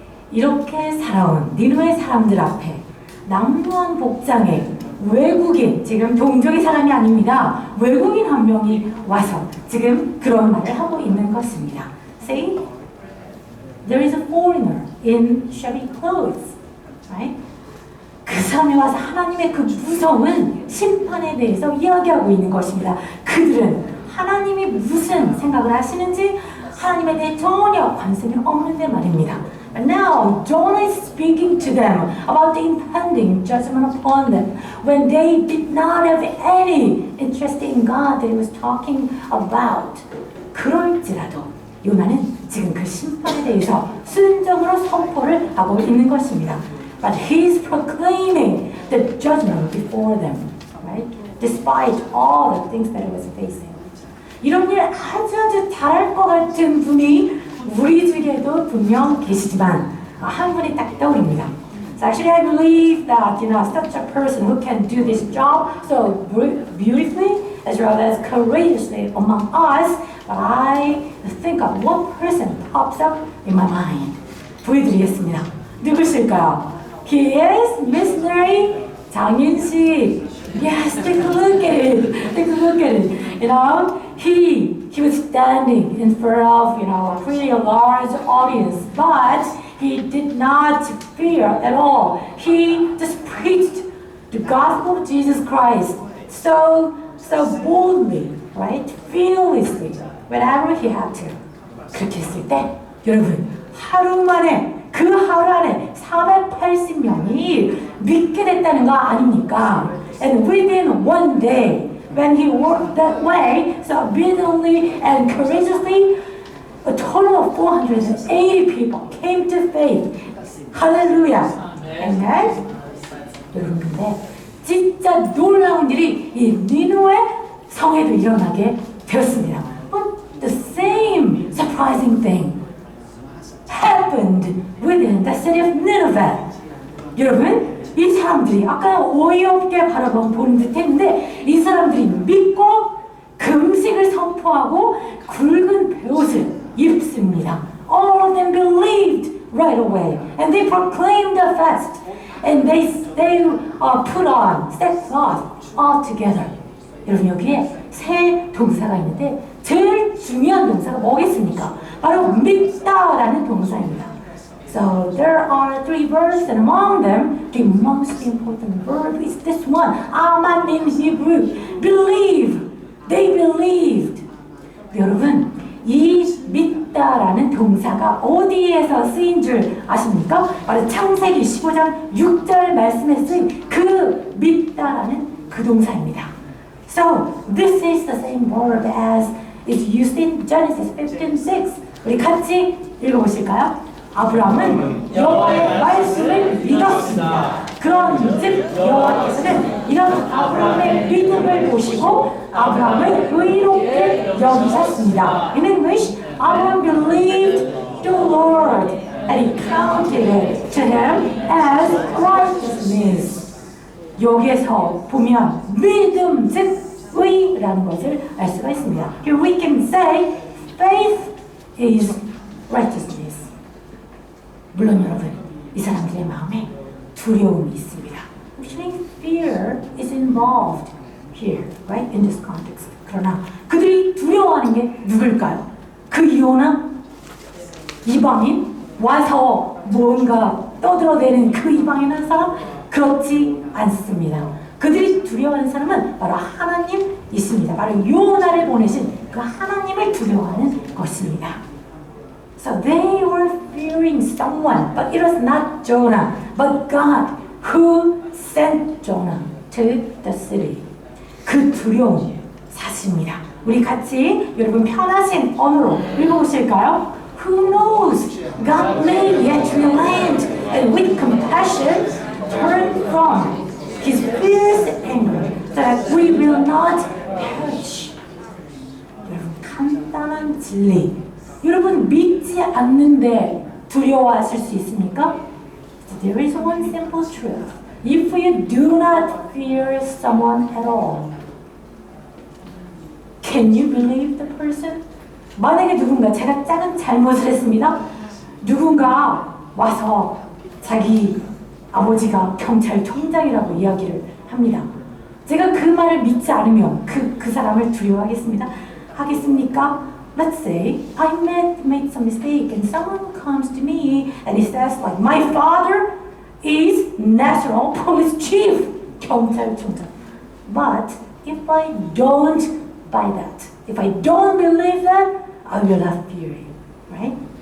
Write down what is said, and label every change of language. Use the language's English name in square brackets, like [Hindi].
[Korean] 이렇게 살아온 니느웨 사람들 앞에 남루한 복장의 외국인, 지금 동족의 사람이 아닙니다. 외국인 한 명이 와서 지금 그런 말을 하고 있는 것입니다. [English] Say, there is a foreigner in shabby clothes, right? [Korean] 그 사람이 와서 하나님의 그 무서운 심판에 대해서 이야기하고 있는 것입니다. 그들은 하나님이 무슨 생각을 하시는지 하나님에 대해 전혀 관심이 없는데 말입니다. [English] But now Jonah is speaking to them about the impending judgment upon them when they did not have any interest in God that he was talking about. [Korean] 그럴지라도 요나는 지금 그 심판에 대해서 순정으로 선포를 하고 있는 것입니다. [English] But he is proclaiming the judgment before them, right? Despite all the things that he was facing. [Korean] 이런 일 아주 잘할 것 같은 분이 우리 중에도 분명 계시지만 한 분이 딱 떠오릅니다. [English] So actually I believe that such a person who can do this job so beautifully as well as courageously among us, but I think of one person pops up in my mind. [Korean] 보여드리겠습니다. 누구실까요? [English] He is missionary 장윤식. Yes, take a look at it. Take a look at it. He was standing in front of a pretty large audience, but he did not fear at all. He just preached the gospel of Jesus Christ so boldly, right? Fearlessly, whenever he had to. [Korean] 그렇게 했을 때 여러분 하루 만에 그 하루 안에 480명이 믿게 됐다는 거 아닙니까? [English] And within one day, when he worked that way, so obediently and courageously, a total of 480 people came to faith. Hallelujah. Amen. [Korean] 여러분, 근데 진짜 놀라운 일이 이 니누의 성에도 일어나게 되었습니다. [English] The same surprising thing happened within the city of Nineveh. [Korean] 여러분, 이 사람들이 아까 어이없게 바라보는 듯 했는데 이 사람들이 믿고 금식을 선포하고 굵은 베옷을 입습니다. [English] All of them believed right away and they proclaimed the fast and they put on sackcloth all together. [Korean] 여러분, 여기에 세 동사가 있는데 제일 중요한 동사가 뭐겠습니까? 바로 믿다라는 동사입니다. [English] So there are three verbs, and among them, the most important verb is this one. Aman in Hebrew. Believe. They believed. [Korean] 여러분, 이 믿다라는 동사가 어디에서 쓰인 줄 아십니까? 바로 창세기 15장 6절 말씀에 쓰인 그 믿다라는 그 동사입니다. [English] So this is the same verb as is used in Genesis 15:6. [Korean] 우리 같이 읽어보실까요? 아브라함은 여호와의 말씀을 믿었습니다. 그런즉 여호와께서는 이런 아브라함의 믿음을 보시고 아브라함을 의롭게 여기셨습니다. [English] In English, Abraham believed the Lord and he counted it to him as righteousness. [Korean] 여기에서 보면 믿음 즉 의라는 것을 알 수가 있습니다. [English] Here we can say faith is righteousness. [Korean] 물론 여러분, 이 사람들의 마음에 두려움이 있습니다. [English] Actually, fear is involved here, right? In this context. [Korean] 그러나 그들이 두려워하는 게 누굴까요? 그 이유는 이방인? 와서 뭔가 떠들어대는 그 이방인한 사람? 그렇지 않습니다. 그들이 두려워하는 사람은 바로 하나님이십니다. 바로 요나를 보내신 그 하나님을 두려워하는 것입니다. [English] So they were fearing someone, but it was not Jonah, but God who sent Jonah to the city. [Korean] 그 두려움 사실입니다. 우리 같이 여러분 편하신 언어로 읽어보실까요? [English] Who knows? God may yet relent and with compassion turn from His fierce anger, so that we will not perish. [Korean] 여러분, 간단한 진리. 여러분, 믿지 않는데 두려워하실 수 있습니까? [English] There is one simple truth. If you do not fear someone at all, can you believe the person? [Korean] 만약에 누군가 제가 작은 잘못을 했습니다. 누군가 와서 자기 아버지가 경찰청장이라고 이야기를 합니다. 제가 그 말을 믿지 않으면 그 사람을 두려워하겠습니다. 하겠습니까? [English] Let's say I made some mistake and someone comes to me and he says like my father is National Police Chief, 경찰청장. But if I don't buy that, if I don't believe that, I will not fear him, right?